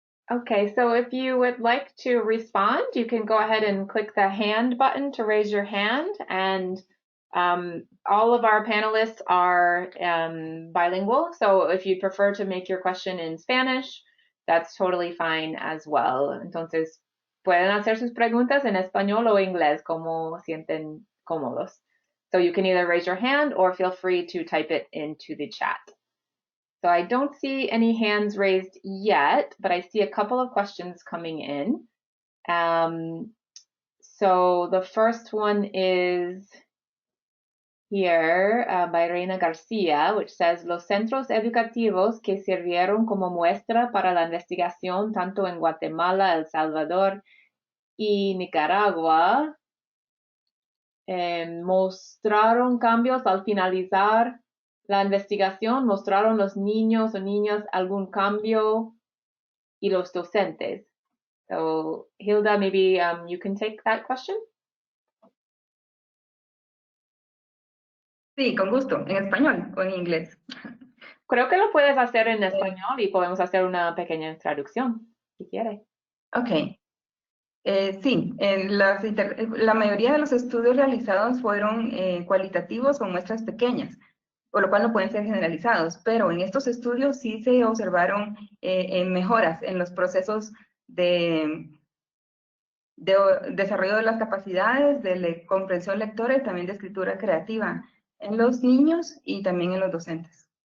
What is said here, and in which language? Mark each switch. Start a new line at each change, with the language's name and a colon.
English: Okay, so if you would like to respond, you can go ahead and click the hand button to raise your hand. And all of our panelists are bilingual. So if you prefer to make your question in Spanish, that's totally fine as well.
Spanish: Entonces, pueden hacer sus preguntas en español o inglés, como sienten cómodos.
English: So you can either raise your hand or feel free to type it into the chat. So I don't see any hands raised yet, but I see a couple of questions coming in. So the first one is here by Reina Garcia, which says,
Spanish: los centros educativos que sirvieron como muestra para la investigación tanto en Guatemala, El Salvador y Nicaragua mostraron cambios al finalizar la investigación, mostraron los niños o niñas algún cambio y los docentes.
English: So Hilda, maybe you can take that question.
Spanish: Sí, con gusto, en español o en inglés. Creo que lo puedes hacer en español y podemos hacer una pequeña traducción, si quieres. Ok. Sí, la mayoría de los estudios realizados fueron cualitativos con muestras pequeñas, por lo cual no pueden ser generalizados, pero en estos estudios sí se observaron mejoras en los procesos de desarrollo de las capacidades, de comprensión lectora y también de escritura creativa en los niños y también en los docentes.